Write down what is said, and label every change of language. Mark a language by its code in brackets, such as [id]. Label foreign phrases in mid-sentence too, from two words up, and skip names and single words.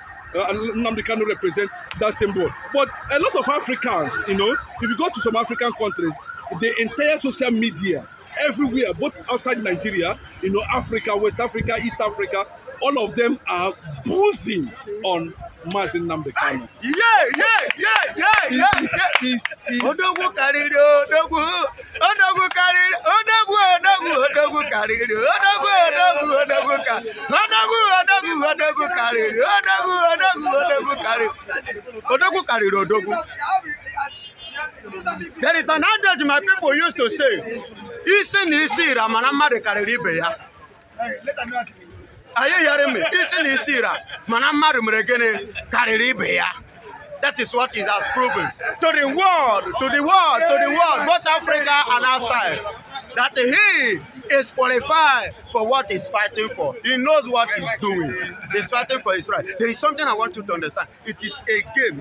[en] Nnamdi Kanu represents that symbol. But a lot of Africans, if you go to some African countries, the entire social media, everywhere, both outside Nigeria, Africa, West Africa, East Africa, all of them are boozing on Mazin Nnamdi Kanu. [ig] Odogwu karịrị odogwu, odogwu karịrị odogwu, odogwu karịrị odogwu, odogwu karịrị odogwu. [en] There is an adage my people used to say, [ig] isi na isi ira mana mmadụ karịrị ibe ya. [en] Are you hearing me? [ig] Isi na isi ira mana mmadụ mere gịnị karịrị ibe ya. [en] That is what it has proven to the world, both Africa and outside, that he is qualified for what he's fighting for. He knows what he's doing. He's fighting for his right. There is something I want you to understand. It is a game.